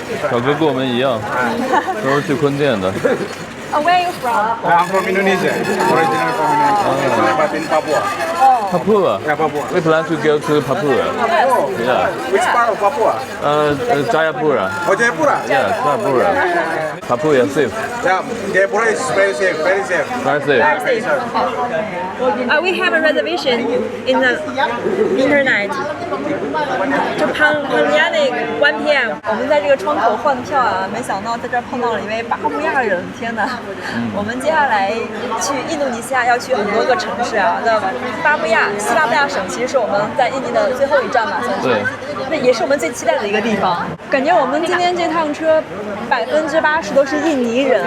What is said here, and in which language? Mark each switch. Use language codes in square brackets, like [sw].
[zh] 小哥跟我们一样，都是去坤甸的。 [en] Where are you from? I'm from Indonesia. Originally from Indonesia, but in Papua. Papua. Yeah, Papua. We plan to go to Papua. Yeah. Which part of Papua? Jayapura. Oh, Jayapura. Yeah, Jayapura. Papua is safe. Yeah, Jayapura is very safe, very safe. Very safe. We have a reservation in the internet. [zh] 就 Pontianak [en] 1 p.m. [zh] 我们在这个窗口换票啊，没想到在这儿碰到了一位巴布亚人，天哪！我们接下来去印度尼西亚要去很多个城市啊，那巴布亚西巴布亚省其实是我们在印尼的最后一站嘛，算是。对。那也是我们最期待的一个地方。感觉我们今天这趟车80%都是印尼人。